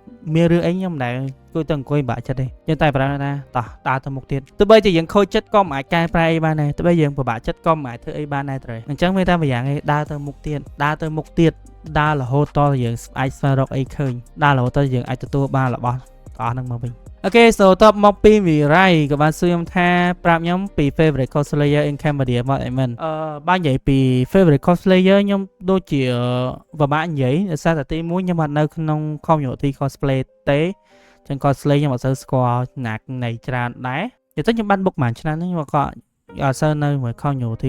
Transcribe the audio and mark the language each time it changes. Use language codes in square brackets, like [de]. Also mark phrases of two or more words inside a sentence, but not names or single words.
[km] មានរឿងអីខ្ញុំមិនដែលគួយទៅអង្គុយបាក់ចិត្តទេយើងតែប្រាណាតោះដើរទៅមុខទៀតទោះបីជាយើងខូចចិត្តក៏មិនអាចកែប្រែអីបានដែរទោះបីយើងពិបាកចិត្តក៏មិនអាចធ្វើអីបានដែរត្រូវអញ្ចឹងមានតែម្យ៉ាងឯងដើរទៅមុខទៀតដើររហូតតយើងអាចស្វែងរកអីឃើញដើរ រហូតតយើងអាចទទួលបានរបស់អស់ហ្នឹងមកវិញអូខេ so តបមកពីវិរ័យក៏បានសួរខ្ញុំថាប្រាប់ខ្ញុំពី [en] favorite cosplayer in Cambodia [km] មកអីមែនបើនិយាយពី [en] favorite cosplayer [km] ខ្ញុំដូចជាពិបាកនិយាយដោយសារតែ ទី1ខ្ញុំអត់នៅក្នុង [en] community cosplay [km] ទេចឹង cosplay ខ្ញុំអត់សូវស្គាល់ណាក់នៃច្រើនដែរនិយាយទៅខ្ញុំបានបុកមួយឆ្នាំហ្នឹងខ្ញុំក៏អត់សូវនៅមួយ community